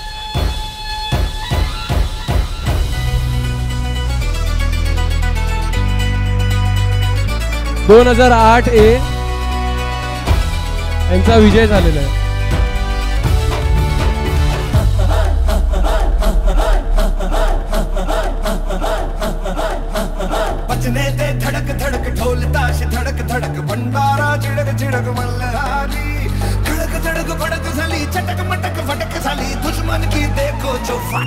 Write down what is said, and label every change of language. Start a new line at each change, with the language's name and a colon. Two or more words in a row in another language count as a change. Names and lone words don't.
Marathi: 2008 यांचा विजय झालेला आहे.
Hindi: बचने ते धड़क धड़क ढोल ताश धड़क धड़क भंडारा चिड़क चिड़क मल्हारी धड़क धड़क भड़क झाली चटक मटक फटक झाली दुश्मन की देखो जो